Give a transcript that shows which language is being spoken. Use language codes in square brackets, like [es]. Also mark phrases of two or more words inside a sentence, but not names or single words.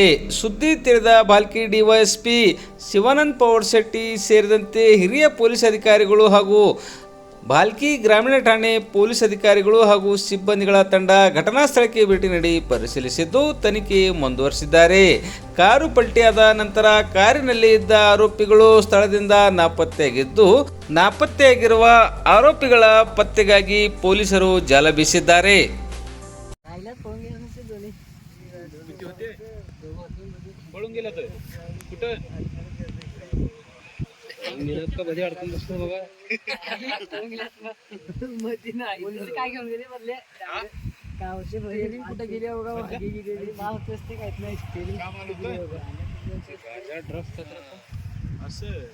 [kn] ಸುದ್ದಿ ತಿಳಿದ ಭಾಲ್ಕಿ ಡಿವೈಎಸ್ಪಿ ಶಿವಾನಂದ ಪವಾರ್ ಶೆಟ್ಟಿ ಸೇರಿದಂತೆ ಹಿರಿಯ ಪೊಲೀಸ್ ಅಧಿಕಾರಿಗಳು ಹಾಗೂ ಭಾಲ್ಕಿ ಗ್ರಾಮೀಣ ಠಾಣೆ ಪೊಲೀಸ್ ಅಧಿಕಾರಿಗಳು ಹಾಗೂ ಸಿಬ್ಬಂದಿಗಳ ತಂಡ ಘಟನಾ ಸ್ಥಳಕ್ಕೆ ಭೇಟಿ ನೀಡಿ ಪರಿಶೀಲಿಸಿದ್ದು ತನಿಖೆ ಮುಂದುವರಿಸಿದ್ದಾರೆ. ಕಾರು ಪಲ್ಟಿಯಾದ ನಂತರ ಕಾರಿನಲ್ಲಿ ಇದ್ದ ಆರೋಪಿಗಳು ಸ್ಥಳದಿಂದ ನಾಪತ್ತೆಯಾಗಿರುವ ಆರೋಪಿಗಳ ಪತ್ತೆಗಾಗಿ ಪೊಲೀಸರು ಜಾಲ ಬೀಸಿದ್ದಾರೆ. [mr] काय घेऊन गेले बदले गावचे भैरी कुठे गेले बघा मागे गेले माल असते काहीच नाही ड्रग्स असं